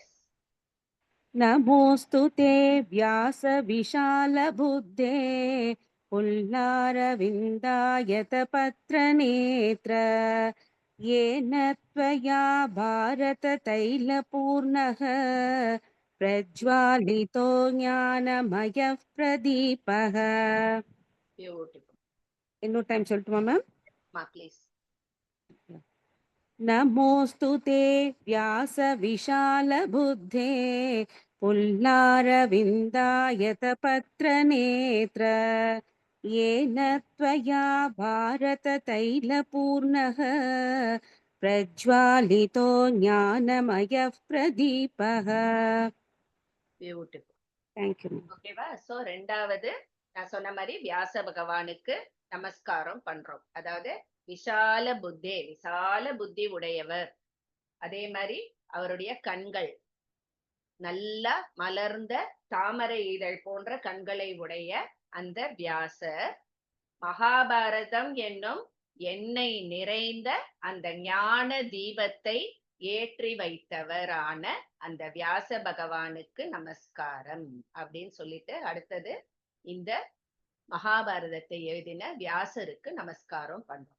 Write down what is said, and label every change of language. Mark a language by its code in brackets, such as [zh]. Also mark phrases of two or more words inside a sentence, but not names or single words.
[sa] नमोस्तु ते व्यास विशाल बुद्धे पुल्लारविन्दायत पत्र नेत्र. येन त्वया भारत तैल पूर्णः प्रज्वालितो ज्ञानमयः प्रदीपः. [en] Beautiful. [ta] இன்னொரு டைம் சொல்லட்டுமா மேம்? [en] Please. [sa] नमोस्तु ते व्यास विशाल बुद्धे पुल्लारविन्दायत पत्र नेत्र. येन त्वया भारत तैल पूर्णः प्रज्वालितो ज्ञानमयः प्रदीपः. [en] Beautiful. Thank you. [ta] ஓகேவா? சோ ரெண்டாவது நான் சொன்ன மாதிரி வியாச பகவானுக்கு நமஸ்காரம் பண்றோம். அதாவது [sa] विशाल बुद्धे, [ta] விசால புத்தி உடையவர். அதே மாதிரி அவருடைய கண்கள் நல்லா மலர்ந்த தாமரை இதழ் போன்ற கண்களை உடைய அந்த வியாசர் மகாபாரதம் என்னும் எண்ணெய் நிறைந்த அந்த ஞான தீபத்தை ஏற்றி வைத்தவரான அந்த வியாச பகவானுக்கு நமஸ்காரம் அப்படின்னு சொல்லிட்டு அடுத்தது இந்த மகாபாரதத்தை எழுதின வியாசருக்கு நமஸ்காரம் பண்றோம்.